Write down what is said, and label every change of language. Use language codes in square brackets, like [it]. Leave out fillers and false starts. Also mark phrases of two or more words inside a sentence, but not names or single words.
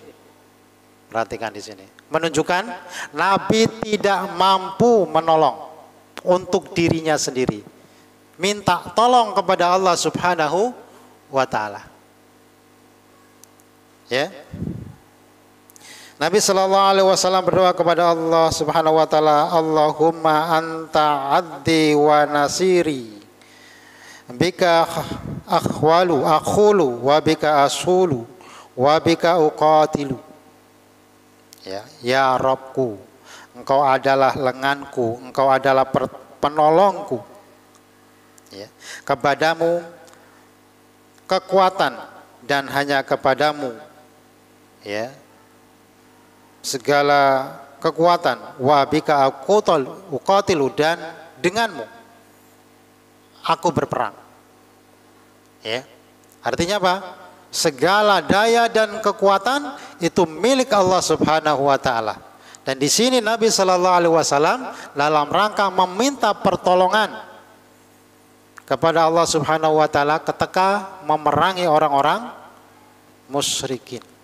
[id] Perhatikan di sini, menunjukkan Nabi tidak mampu menolong untuk dirinya sendiri, minta tolong kepada Allah [ar] سبحانه وتعالى. [id] Ya. Nabi [ar] صلى الله عليه وسلم [id] berdoa kepada Allah [ar] سبحانه وتعالى, اللهم أنت عضدي ونصيري, بك أحول وبك أصول وبك أقاتل. [id] Ya Rabbku, Engkau adalah lenganku, Engkau adalah penolongku. Kepadamu kekuatan dan hanya kepadamu segala kekuatan, [ar] وبك أقاتل, [id] dan denganmu aku berperang. Artinya apa? Segala daya dan kekuatan itu milik Allah [ar] سبحانه وتعالى. [id] Dan di sini Nabi [ar] صلى الله عليه وسلم [id] dalam rangka meminta pertolongan kepada Allah [ar] سبحانه وتعالى [id] ketika memerangi orang-orang musyrikin.